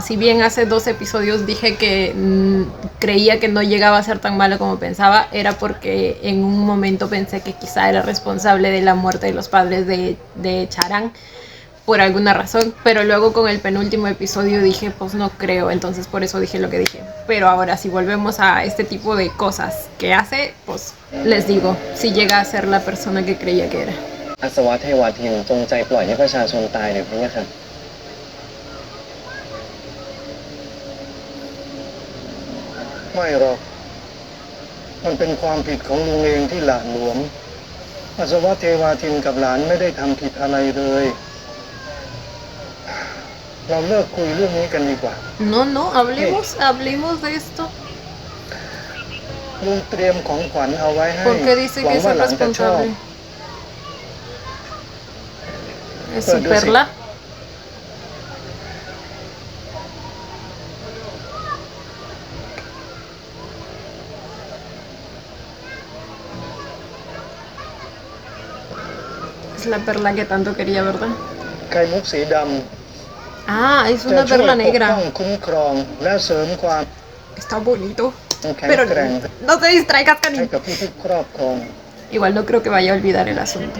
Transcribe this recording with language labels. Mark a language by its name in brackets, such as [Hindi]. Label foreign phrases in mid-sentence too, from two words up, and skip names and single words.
[Spanish] Si bien hace 2 episodios dije que creía que no llegaba a ser tan malo como pensaba, era porque en un momento pensé que quizá era responsable de la muerte de los padres de Charan, por alguna razón, pero luego con el penúltimo episodio dije, pues no creo, entonces por eso dije lo que dije. Pero ahora si volvemos a este tipo de cosas que hace, pues les digo, si llega a ser la persona que creía que era. [Thai] อัศวะเทวาทินจงใจปล่อยให้ประชาชนตายหรือไม่ครับไม่หรอกมันเป็นความผิดของลุงเองที่หละหลวมอัศวะเทวาทินกับหลานไม่ได้ทำผิดอะไรเลยเราเลิกคุยเรื่องนี้กันดีกว่า [Spanish] No, hablemos de esto. [Thai] ลุงเตรียมของขวัญเอาไว้ให้ [Spanish] ¿Por qué dice que es el responsable? ¿Es su perla? Es la perla que tanto quería, ¿verdad? [Thai] ไข่มุกสีดำ [Spanish] Ah, es una perla negra. Está bonito. Pero no te distraigas, Canin. Igual no creo que vaya a olvidar el asunto.